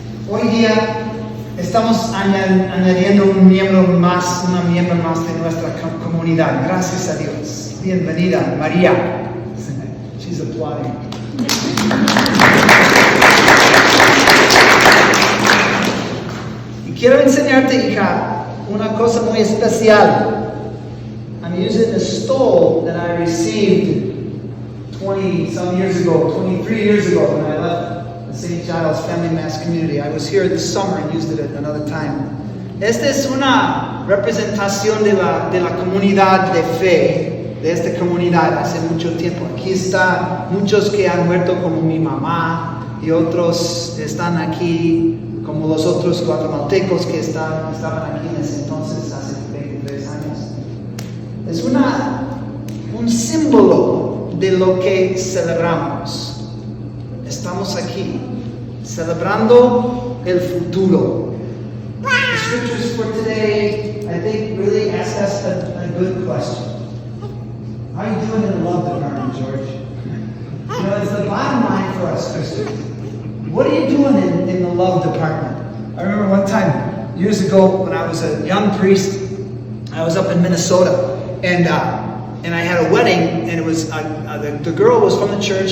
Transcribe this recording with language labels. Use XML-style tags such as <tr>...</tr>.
<es>Hoy día estamos añadiendo un miembro más, una miembro más de nuestra comunidad. Gracias a Dios. Bienvenida, María.</es> <en>She's applauding.</en> <es>Y quiero enseñarte, hija, una cosa muy especial.</es> <en>I'm using the stole that I received 20 some years ago, 23 years ago when I left the St. Giles Family Mass Community. I was here this summer and used it at another time.</en> <es>Esta es una representación de la comunidad de fe, de esta comunidad hace mucho tiempo. Aquí está muchos que han muerto como mi mamá y otros están aquí como los otros guatemaltecos que estaban aquí en ese entonces, hace 23 años. Es un símbolo de lo que celebramos. Estamos aquí, celebrando el futuro.</es> <en>The scriptures for today, I think, really ask us a good question. How are you doing in the love department, George? You know, it's the bottom line for us Christians. What are you doing in the love department? I remember one time, years ago, when I was a young priest, I was up in Minnesota, and I had a wedding, and it was the girl was from the church.</en>